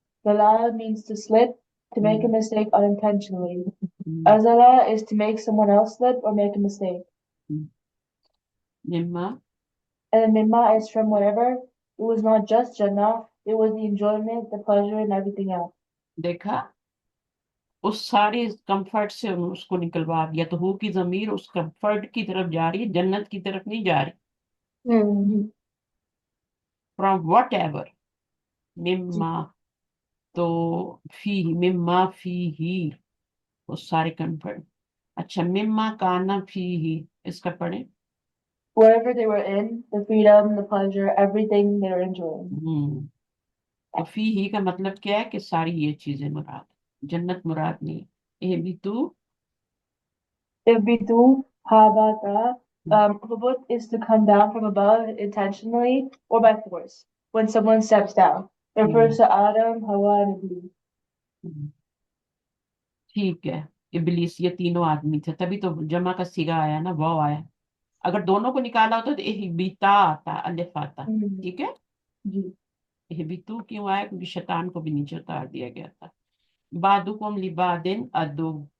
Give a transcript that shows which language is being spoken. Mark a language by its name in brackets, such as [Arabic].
[English] Zalal means to slip, to make a hmm, mistake unintentionally. Hmm, Azala is to make someone else slip or make a mistake. Hmm. निम्मा, And Mimma is from whatever. It was not just Jannah, it was the enjoyment, the pleasure, and everything else. [Hindi] देखा, उस सारे comfort से उसको निकलवा दिया, तो who की जमीर उस कंफर्ट की तरफ जा रही है, जन्नत की तरफ नहीं जा रही। हम्म। [English] from whatever, [Hindi] जी। मिम्मा, तो फी, मिम्मा फी ही, वो सारे कंफर्ट। अच्छा, मिम्मा काना फी ही, इसका पढ़े। [English] Wherever they were in, the freedom, the pleasure, everything they were enjoying. Hmm. [Hindi] तो फी ही का मतलब क्या है, कि सारी ये चीजें मुराद, जन्नत मुराद नहीं। ए भी तू, [Arabic] Ibitu habata [English] Hubut is to come down from above intentionally or by force when someone steps down. Refers to Adam, Hawa, and Iblis. [Hindi] हम्म, ठीक है। इबलीस, ये तीनों आदमी थे, तभी तो जमा का सीगा आया ना, वाव आया। अगर दोनों को निकाला होता तो इहबिता आता, अलिफ आता। ठीक है। जी इहबितू क्यों आया? क्योंकि शैतान को भी नीचे उतार दिया गया था। [Arabic] बादुकुम लिबादिन अदु,